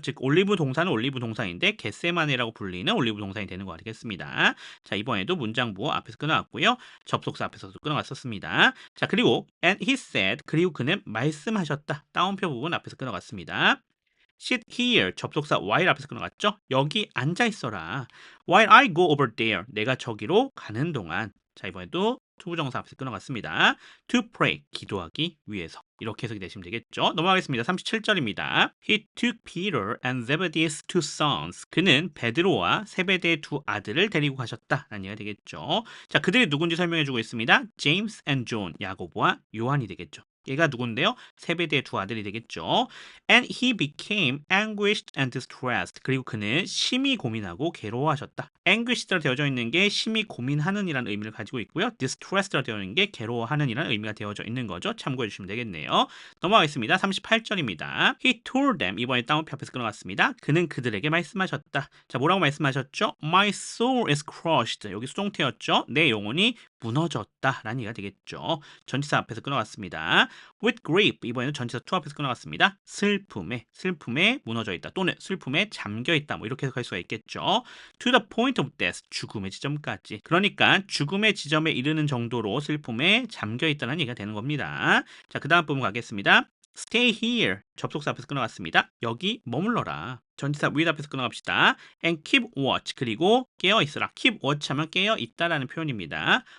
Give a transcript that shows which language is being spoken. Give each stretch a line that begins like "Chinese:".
Korean: 즉 올리브 동사는 올리브 동사인데 겟세마네라고 불리는 올리브 동사이 되는 거 되겠습니다. 자, 이번에도 문장 부호 앞에서 끊어갔고요. 접속사 앞에서도 끊어갔었습니다. 자, 그리고
English: and he said
Korean: 그리고 그는 말씀하셨다. 따옴표 부분 앞에서 끊어갔습니다.
English: sit here
Korean: 접속사 while 앞에서 끊어갔죠. 여기 앉아 있어라.
English: while I go over there
Korean: 내가 저기로 가는 동안. 자, 이번에도 투부정사 앞에서 끊어갔습니다.
English: to pray
Korean: 기도하기 위해서 이렇게 해석이 되시면 되겠죠. 넘어가겠습니다. 37절입니다.
English: He took Peter and Zebedee's two sons.
Korean: 그는 베드로와 세베대의 두 아들을 데리고 가셨다라는 얘기가 되겠죠. 자, 그들이 누군지 설명해주고 있습니다.
English: James and John,
Korean: 야고보와 요한이 되겠죠. 얘가 누군데요? 세베대의 두 아들이 되겠죠.
English: And he became anguished and distressed.
Korean: 그리고 그는 심히 고민하고 괴로워하셨다. anguished라 되어져 있는 게 심히 고민하는 이라는 의미를 가지고 있고요. distressed라 되어 있는 게 괴로워하는 이라는 의미가 되어져 있는 거죠. 참고해 주시면 되겠네요. 넘어가겠습니다. 38절입니다.
English: He told them
Korean: 이번에 다운표 앞에서 끊어갔습니다. 그는 그들에게 말씀하셨다. 자, 뭐라고 말씀하셨죠?
English: My soul is crushed.
Korean: 여기 수동태였죠. 내 영혼이 무너졌다라는 얘기가 되겠죠. 전치사 앞에서 끊어갔습니다.
English: with grief
Korean: 이번에는 전치사 to 앞에서 끊어갔습니다. 슬픔에 무너져 있다 또는 슬픔에 잠겨 있다 뭐 이렇게 해석할 수가 있겠죠.
English: to the point of death
Korean: 죽음의 지점까지. 그러니까 죽음의 지점에 이르는 정도로 슬픔에 잠겨 있다는 얘기가 되는 겁니다. 자, 그 다음 부분 가겠습니다.
English: Stay here.
Korean: 접속사 앞에서 끊어갔습니다. 여기 머물러라. 전치사 with 앞에서 끊어갑시다.
English: And keep watch.
Korean: 그리고 깨어 있으라. keep watch 하면 깨어 있다라는 표현입니다.